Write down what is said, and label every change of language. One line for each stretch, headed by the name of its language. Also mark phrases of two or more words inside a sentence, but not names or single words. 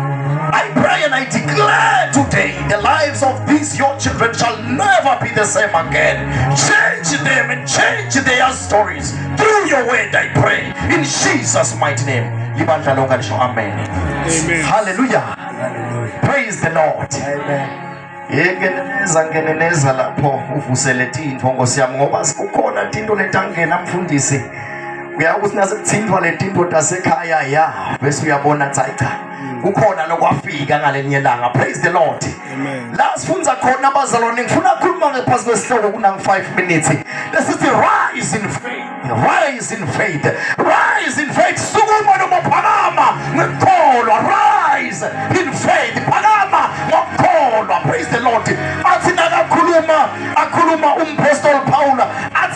English: I pray and I declare today the lives of these your children shall never be the same again. Change them and change their stories. Through your word I pray. In Jesus' mighty name. Amen. Amen. Hallelujah. Praise the Lord. Amen.
Swati: Ngeneneza lapho uvusele tintfo Nkosi yami ngoba sikukhona tinto letangena mfundisi uyakuthi nasekuthintwa letinto tasekhaya ya bese uyabona cha kukhona lokwafika ngalenye langa.
English: Praise the Lord. Amen.
Swati: La sifunza khona abazalwane ngifuna ukukhuluma ngephansi kwesihloko kunangi 5 minutes lesithi
English: rise in faith. Rise in faith. Rise in faith.
Swati: Sukuma noma phakama ngekholwa.
English: Rise in faith.
Swati: Phakama ngokholwa.
English: Praise the Lord.
Swati: Athi nakakhuluma akhuluma umpostoli Paul